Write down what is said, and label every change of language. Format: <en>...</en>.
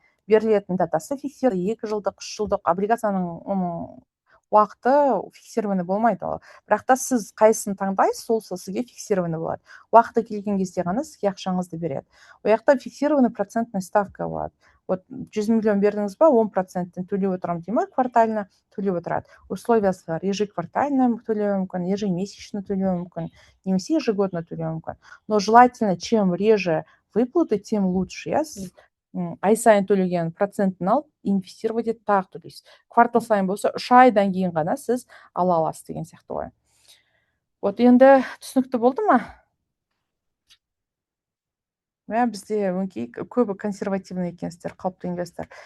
<kk>Берілетін датасы фиксированный, 2 жылдық, 3 жылдық облигацияның уақыты фиксированный болмайды. Бірақ та сіз қайсысын таңдайсыз, сол сізге фиксированный болады. Уақыты келген кезде ғана сізге ақшаңызды береді. Ояқта фиксированный процентный ставка болады. Вот 100 миллион бердіңіз ба, 10% төлеп отырам деймін, квартально төлеп отырады. Условиясы бар, ежеквартально төлеу мүмкін, ежемесячно төлеу мүмкін, немесе ежегодно төлеу мүмкін.</kk> <ru>Но желательно, чем реже выплаты, тем лучше.</ru> <kk>Сіз ай сайын төлеген процентін алып, инвестировать етіп тағы төлейсіз. Квартал сайын болса, 3 айдан кейін ғана сіз ала аласыз деген сияқты ғой. Вот енді түсінікті болды ма? Бізде өңкей көбі консервативный екенсіздер, қалыпты инвестор.</kk>